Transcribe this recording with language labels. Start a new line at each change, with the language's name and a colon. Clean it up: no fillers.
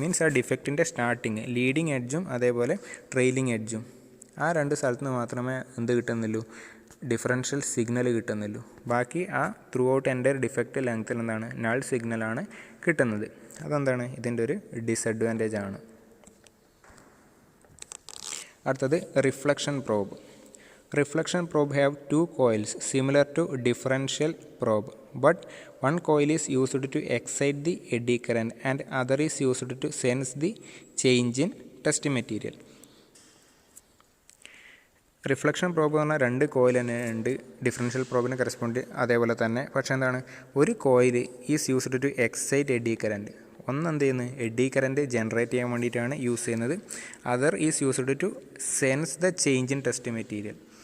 Malayalam: Means ആ ഡിഫക്റ്റിൻ്റെ starting leading എഡ്ജും അതേപോലെ trailing എഡ്ജും ആ രണ്ട് സ്ഥലത്ത് നിന്ന് മാത്രമേ എന്ത് കിട്ടുന്നുള്ളൂ, ഡിഫറൻഷ്യൽ സിഗ്നൽ കിട്ടുന്നുള്ളൂ. ബാക്കി ആ ത്രൂ ഔട്ട് എൻ്റെ ഡിഫക്റ്റ് ലെങ്ത്തിൽ എന്താണ്, നൾ സിഗ്നലാണ് കിട്ടുന്നത്. അതെന്താണ് ഇതിൻ്റെ ഒരു ഡിസഡ്വാൻറ്റേജ് ആണ്. അടുത്തത് reflection probe.
English: Reflection probe have two coils similar to differential probe, but one coil is used to excite the eddy current and other is used to sense the change in test material.
Malayalam: Reflection probe എന്ന് പറഞ്ഞാൽ രണ്ട് coil തന്നെ ഉണ്ട്, differential പ്രോബിന് correspond അതേപോലെ തന്നെ. പക്ഷേ എന്താണ്, ഒരു
English: Coil is used to excite eddy current.
Malayalam: ഒന്ന് എന്ത് ചെയ്യുന്നത്, എഡി കറൻറ്റ് ജനറേറ്റ് ചെയ്യാൻ വേണ്ടിയിട്ടാണ് യൂസ് ചെയ്യുന്നത്.
English: Other is used to sense the change in test material.